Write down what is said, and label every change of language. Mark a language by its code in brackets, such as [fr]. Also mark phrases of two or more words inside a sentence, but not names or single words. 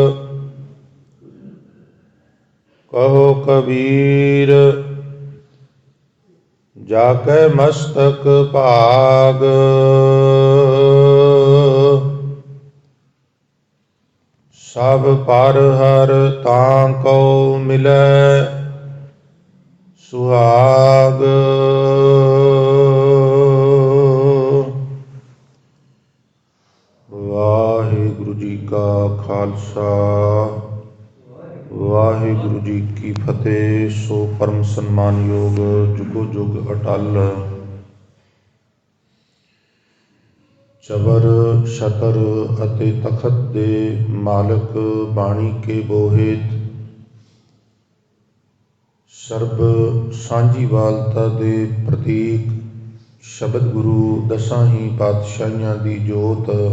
[hi] कहो कबीर जाके मस्तक भाग। सब पर हर ताको मिले सुहाग। वाहिगुरु जी का खालसा वाहिगुरु जी की फतेह। सो परम सन्मानयोग जुगो जुग अटल। [pa] ਚਬਰ ਛਤਰ ਅਤੇ ਤਖਤ ਦੇ ਮਾਲਕ ਬਾਣੀ ਕੇ ਬੋਹਿਤ ਸਰਬ ਸਾਂਝੀਵਾਲਤਾ ਦੇ ਪ੍ਰਤੀਕ ਸ਼ਬਦ ਗੁਰੂ ਦਸਾਂ ਹੀ ਪਾਤਸ਼ਾਹੀਆਂ ਦੀ ਜੋਤ।